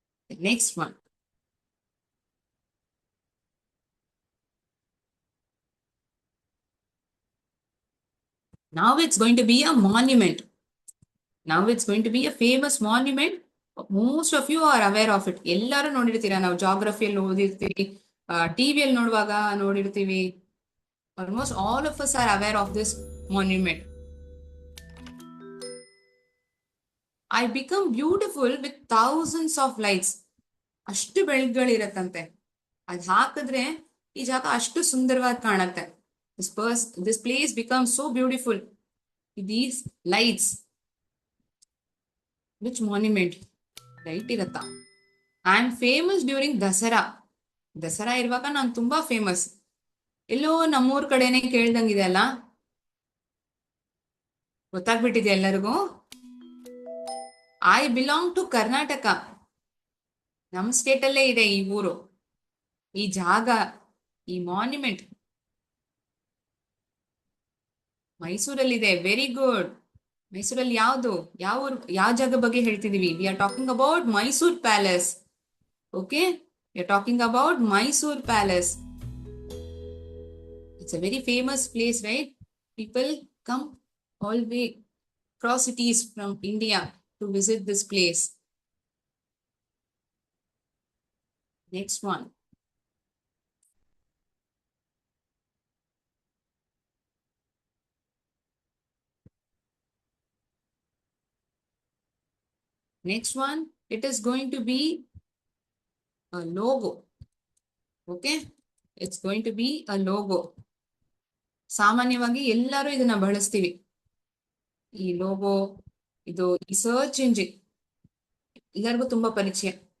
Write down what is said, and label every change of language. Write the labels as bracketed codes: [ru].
[en] The next one. Now it's going to be a monument. Now it's going to be a famous monument. Most of you are aware of it. [kn] ಎಲ್ಲರೂ ನೋಡಿರ್ತೀರಾ. ನಾವು ಜಾಗ್ರಫಿಯಲ್ಲಿ ಓದಿರ್ತೀವಿ, ಟಿವಿಯಲ್ಲಿ ನೋಡುವಾಗ ನೋಡಿರ್ತೀವಿ. [en] Almost all of us are aware of this monument. I become beautiful with thousands of lights. [kn] ಅಷ್ಟು ಬೆಳಕುಗಳಿರತ್ತಂತೆ. ಅದ್ ಹಾಕಿದ್ರೆ ಈ ಜಾಗ ಅಷ್ಟು ಸುಂದರವಾಗಿ ಕಾಣತ್ತೆ. [en] This place becomes so beautiful with these lights. Which monument? Light [kn] ಇರತ್ತಾ? [en] I am famous during Dasara. [kn] Dasara ಇರುವಾಗ ನಾನು ತುಂಬಾ ಫೇಮಸ್. ಎಲ್ಲೋ ನಮ್ಮೂರ್ ಕಡೆನೆ ಕೇಳ್ದಂಗಿದೆ ಅಲ್ಲ? ಗೊತ್ತಾಗ್ಬಿಟ್ಟಿದೆ ಎಲ್ಲರಿಗೂ? [en] I belong to Karnataka. [kn] ನಮ್ ಸ್ಟೇಟ್ ಅಲ್ಲೇ ಇದೆ ಈ ಊರು, ಈ ಜಾಗ, ಈ ಮಾನ್ಯುಮೆಂಟ್ ಮೈಸೂರಲ್ಲಿದೆ. [en] Very good. [kn] ಮೈಸೂರಲ್ಲಿ ಯಾವ್ದು, ಯಾವ ಜಾಗ ಬಗ್ಗೆ ಹೇಳ್ತಿದೀವಿ? [en] We are talking about Mysore palace. Okay, we are talking about Mysore palace. It's a very famous place, right? People come all way across cities from India to visit this place. Next one. Next one, it is going to be a logo. Okay, it's going to be a logo. [kn] ಸಾಮಾನ್ಯವಾಗಿ ಎಲ್ಲರೂ ಇದನ್ನ ಬಳಸ್ತೀವಿ. ಈ logo, ಇದು ಈ search engine ಎಲ್ಲರಿಗೂ ತುಂಬಾ ಪರಿಚಯ.